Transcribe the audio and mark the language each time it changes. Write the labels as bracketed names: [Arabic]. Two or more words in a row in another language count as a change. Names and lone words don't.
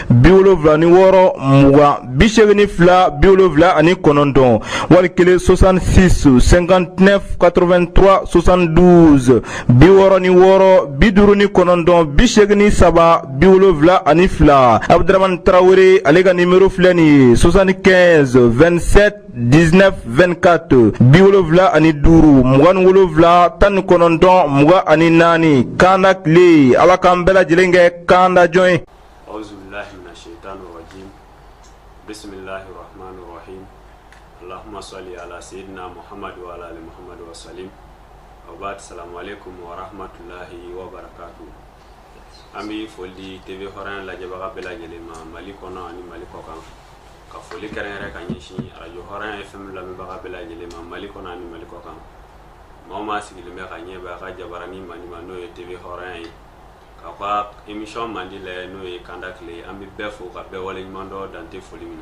[Bambara] 76 20 82 79 wali kelen 66 59 83 72 66 59 83 72 Abdramane Traoré ale ka nimero filɛ nin ye 75 27 19 24 75 27 19 Kanda kle ala k'an bɛɛ lajɛlen kɛ kanda jɔn ye. [Arabic] أعوذ بالله من الشيطان الرجيم. بسم الله الرحمن الرحيم. اللهم صل على سيدنا محمد وعلى آل محمد وسلم. وبعد. السلام عليكم ورحمة الله وبركاته. [Bambara] Ami foli TV Horan lajɛbaga bɛɛ lajɛlen ma Mali kɔnɔ ani Mali kɔkan. Ka foli kɛrɛnkɛrɛn ka ɲɛsin Radio Horan FM lamɛnbaga bɛɛ lajɛlen ma Mali kɔnɔ ani Mali kɔkan. Maa o maa sigilen bɛ ka ɲɛ bɛ a ka jabarani mani ma n'o ye TV Horan ye. Ka ka émission mandi lɛ n'o ye Kanda kle an bɛ bɛɛ fo ka bɛɛ waleɲuman dɔn dan tɛ foli min na.